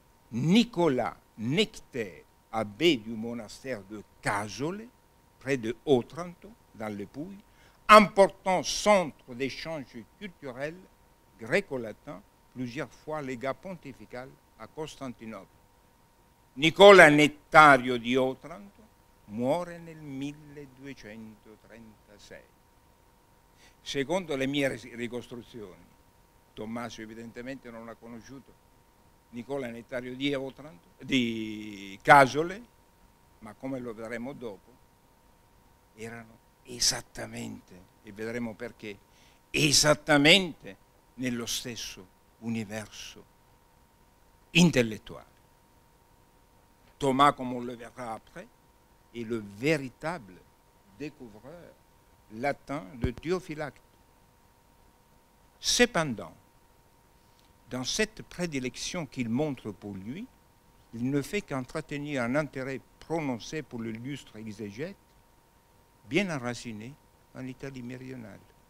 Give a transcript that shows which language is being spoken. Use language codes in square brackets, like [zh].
[fr] Nicolas Nectaire, abbé du monastère de Casole, près de Otranto, dans le Pouilly, important centre d'échanges culturels gréco-latins, plusieurs fois légat pontifical à Constantinople. [it] Nicola Nettario di Otranto muore nel 1236. Secondo le mie ricostruzioni, Tommaso evidentemente non l'ha conosciuto, Nicola Nettario di Otranto, di Casole, ma come lo vedremo dopo, erano esattamente, e vedremo perché, esattamente nello stesso universo intellettuale. [fr] Thomas, comme on le verra après, est le véritable découvreur latin de Théophylacte. Cependant, dans cette prédilection qu'il montre pour lui, il ne fait qu'entretenir un intérêt prononcé pour l'illustre exégète, bien enraciné en Italie méridionale.